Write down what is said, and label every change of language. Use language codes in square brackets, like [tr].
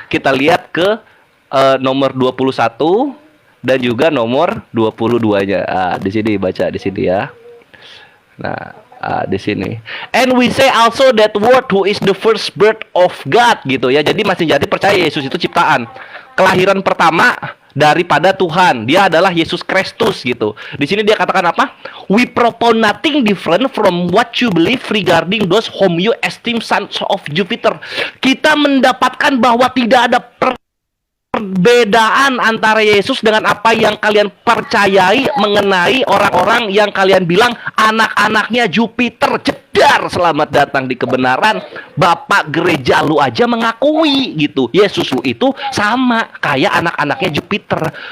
[id] Kita lihat ke nomor 21 dan juga nomor 22-nya. Di sini baca di sini ya. Nah, di sini. [en] And we say also that word who is the first birth of God [id] gitu ya. Jadi masih jadi percaya Yesus itu ciptaan. Kelahiran pertama daripada Tuhan. Dia adalah Yesus Kristus gitu. Di sini dia katakan apa? [en] We propose nothing different from what you believe regarding those whom you esteem sons of Jupiter. [id] Kita mendapatkan bahwa tidak ada perbedaan antara Yesus dengan apa yang kalian percayai mengenai orang-orang yang kalian bilang anak-anaknya Jupiter. Jedar, selamat datang di kebenaran. Bapak gereja lu aja mengakui gitu, Yesus lu itu sama kayak anak-anaknya Jupiter.